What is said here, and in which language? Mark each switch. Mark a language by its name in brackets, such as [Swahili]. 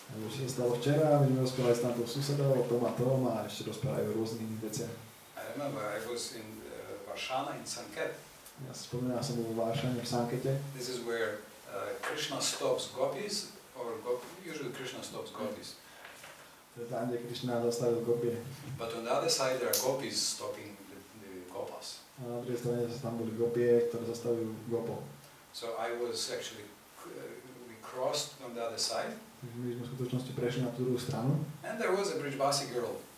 [Slovak] A čo sa stalo včera, my sme rozprávali s tamtou susedou o tom a ešte rozprávajú o rôznych iných veciach. [English] I remember I was in Varshana in Sanket. [Slovak] Ja si spomínal som vo Varšane v Sankete. [English] This is where Krishna stops gopis, usually Krishna stops gopis. [Slovak] To je tam, kde Krišna zastavil gopie. [English] But on the other side there are gopis stopping the gopas. [Slovak] A na druhej strane tam boli gopie, ktoré zastavujú gopo. [English] So I was actually, we crossed on the other side. [Slovak] My sme v skutočnosti prešli na tú druhú stranu. [English] And there was a Brijbasi girl.